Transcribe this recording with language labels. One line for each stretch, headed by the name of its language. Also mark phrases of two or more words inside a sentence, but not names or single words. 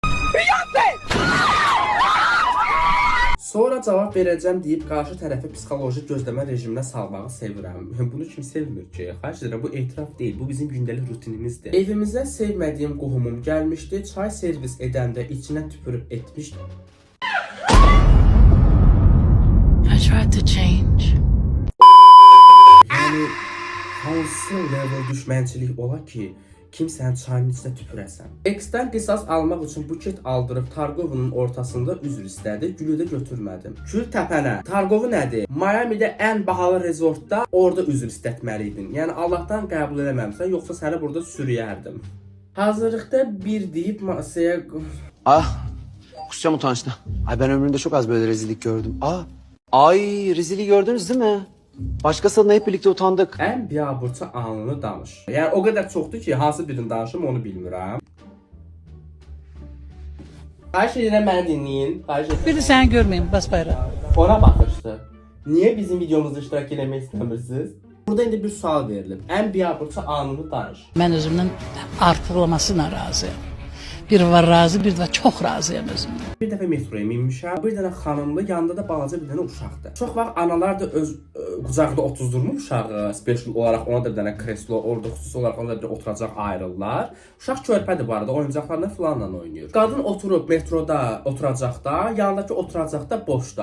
Azerbaijani: Sonra cavab verəcəm deyib qarşı tərəfi psixoloji gözləmə rejiminə salmağı sevirəm. Bunu kim sevmir ki? Xahiş edirəm, bu etiraf deyil, bu bizim gündəlik rutinimizdir. Evimizə sevmədiyim qohumum gəlmişdi, çay servis edəndə içinə tüpürüb etmişdi.
English: I tried to change.
Azerbaijani: Yəni, hansı level düşmənçilik ola ki, kimsənin çayının içinə tüpürəsən. X-dən qisas almaq üçün buket aldırıb Targovunun ortasında üzr istədi, gülü də götürmədim. Kül təpənə. Targovu nədir? Miami'də ən bahalı rezortda orada üzr istətməliydin. Yəni Allahdan qəbul eləməmsən, yoxsa səni burada sürüyərdim. Hazırlıqda bir deyib masaya...
Turkish: Kusacağım utançtan. Ay ben ömrümde çok az böyle rezillik gördüm. Ay rezilliği gördünüz değil mi? Başkasıyla hep birlikte utandık.
Azerbaijani: Ən biabırçı anını danış. Yəni o qədər çoxdur ki, hansı birini danışım onu bilmirəm. Xahiş edirəm məni dinləyin.
Turkish: Bir de sen görmeyeyim basbayrağı.
Azerbaijani: Ona baxırsınız. Niyə bizim videomuzda iştirak eləmək istəmirsiniz? Burada indi bir sual verilib. Ən biabırçı anını danış.
Turkish: Ben özümden artırlamasına razıyım. Bir var razı, bir de çok razıyım özümden.
Azerbaijani: Bir dəfə metroya minmişəm. Bir dənə xanımlı, yanında da balaca bir dənə uşaqdır. Çox vaxt analar da öz qucağında otuzdurmur uşağı, special olaraq ona da bir dənə kreslo, orada xüsusi olaraq ona da bir oturacaq ayrılırlar. Uşaq körpədir bu arada, oyuncaqlarla filanla oynayır. Qadın oturub metroda oturacaqda, yanındakı oturacaqda boşdur.